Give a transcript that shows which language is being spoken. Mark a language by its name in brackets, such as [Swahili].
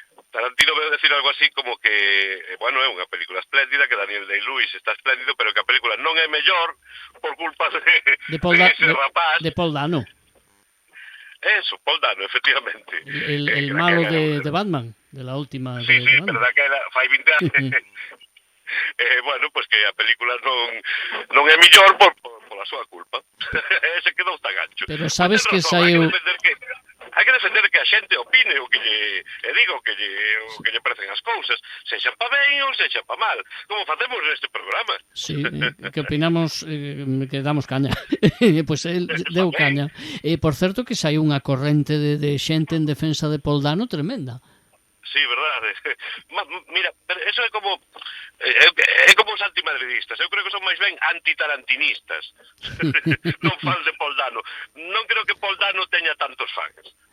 [Galician] Tarantino veu decir algo así como que, bueno, é unha película espléndida, que Daniel Day-Lewis está espléndido, pero que a película non é mellor por culpa de ese rapaz. De Paul Dano. Eso, Paul Dano, efectivamente. [Spanish] El malo de Batman, de la última. [Galician] Sí, pero daquela fai 20 anos. Bueno, pues que a película non é mellor pola súa culpa. Ese quedou tan gancho. Pero sabes que saiu... Hai que defender que a xente opine o que diga o que lle parecen as cousas, sexa pa ben ou sexa pa mal, como facemos neste programa. Sí, que opinamos que damos caña. Pois el deu caña. Por certo que saiu unha corrente de xente en defensa de Paul Dano tremenda. Sí, verdade. Mira, pero eso é como os antimadridistas. Eu creo que son máis ben antitarantinistas. Non fan de Paul Dano. Non creo que Paul Dano teña tantos fans.